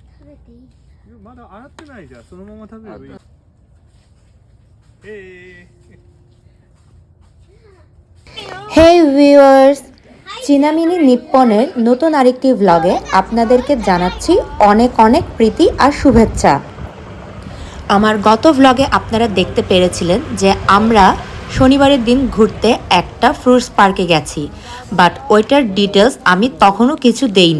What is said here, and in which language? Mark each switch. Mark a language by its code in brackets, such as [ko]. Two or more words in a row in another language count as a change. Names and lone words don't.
[ja] まだ洗ってないじゃん。そのまま食べればいい。 [en] hey viewers, [bn] চিনামিনি নিপ্পনের নতুন আরেকটি ভ্লগে আপনাদেরকে জানাচ্ছি অনেক অনেক প্রীতি আর শুভেচ্ছা। আমার গত ভ্লগে আপনারা দেখতে পেরেছিলেন যে আমরা শনিবারের দিন ঘুরতে একটা [en] fruits park [bn] গেছি, বাট ওইটার ডিটেলস আমি তখনও কিছু দেইনি।